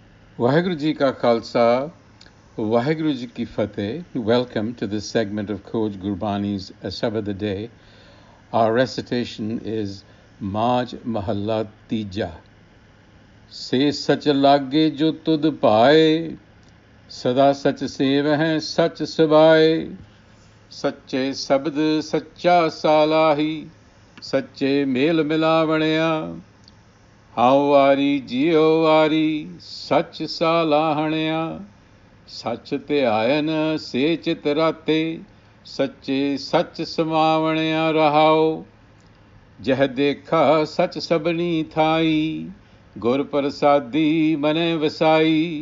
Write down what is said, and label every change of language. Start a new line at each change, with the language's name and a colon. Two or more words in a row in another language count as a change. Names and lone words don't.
Punjabi: ਵਾਹਿਗੁਰੂ ਜੀ ਕਾ ਖ਼ਾਲਸਾ, ਵਾਹਿਗੁਰੂ ਜੀ ਕੀ ਫ਼ਤਹਿ.
English: Welcome to this segment of Coach Gurbani's a-sabad-a-day. Our recitation is Maj Mahalla Tija.
Punjabi: ਸੇ ਸਚਿ ਲਾਗੇ ਜੋ ਤੁਧੁ ਭਾਏ, ਸਦਾ ਸਚੁ ਸੇਵਹਿ ਸਚ ਸੁਭਾਏ. ਸਚੈ ਸਬਦਿ ਸਚਾ ਸਾਲਾਹੀ, ਸਚੈ ਮੇਲਿ ਮਿਲਾਵਣਿਆ. ਹਉ ਵਾਰੀ ਜੀਉ ਵਾਰੀ, ਸਚੁ ਸਾਲਾਹਣਿਆ. ਸੱਚ ਧਿਆਇਨ ਸੇ ਚਿਤ ਰਾਤੇ, ਸੱਚੇ ਸੱਚ ਸਮਾਵਣਿਆ ਰਹਾਓ। ਜਹ ਦੇਖਾ ਸੱਚ ਸਭਨੀ ਥਾਈ, ਗੁਰ ਪ੍ਰਸਾਦੀ ਮਨੇ ਵਸਾਈ।